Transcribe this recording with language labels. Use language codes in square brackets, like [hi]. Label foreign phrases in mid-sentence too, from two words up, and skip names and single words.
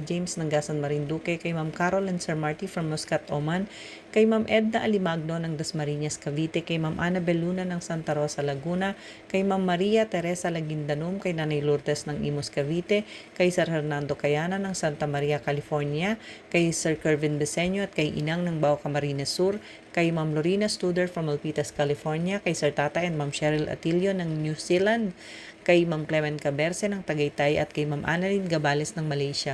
[tl] James ng Gasan, Marinduque, kay Ma'am Carol and Sir Marty from Muscat, Oman, kay Ma'am Edna Alimagno ng Dasmariñas, Cavite, kay Ma'am Annabel Luna ng Santa Rosa, Laguna, kay Ma'am Maria Teresa Laguindanum, kay Nanay Lourdes ng Imus, Cavite, kay Sir Hernando Cayana ng Santa Maria, California, kay Sir Kervin Beseño at kay Inang ng Bao Camarines Sur, kay Ma'am Lorena Studer from Milpitas, California, kay Sir Tata and Ma'am Cheryl Atilio ng New Zealand, kay Ma'am Clement Caberce ng Tagaytay at kay Ma'am Annalyn Gabales ng Malaysia.